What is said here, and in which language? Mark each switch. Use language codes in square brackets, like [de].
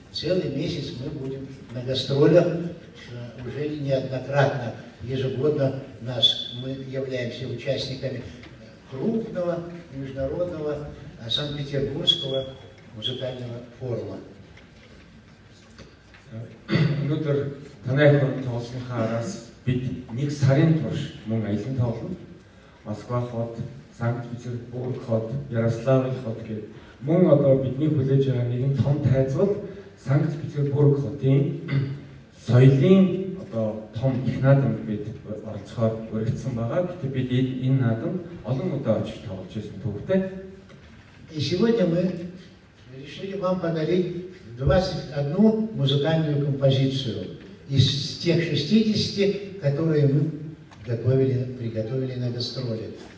[ru] Целый месяц мы будем на гастролях, уже неоднократно, ежегодно мы являемся участниками крупного международного Санкт-Петербургского музыкального форума. [mn] Өнөөдөр танай хүн тоглосныхаа араас бид нэг сарын турш мөн аялан тоглоно. Москва хот, Санкт-Петербург хот, Ярославль хот гэх мөн одоо бидний хүлээж байгаа нэгэн том тайзвал Санкт-Петербург хотын соёлын одоо том их наадамд бид оролцохоор өргөцсөн байгаа. Гэхдээ бид энэ наадамд олон удаа очиж тоглож байсан төвтэй. [ru] И сегодня мы решили вам подарить 21 музыкальную композицию из тех 60, которые мы приготовили на гастроли.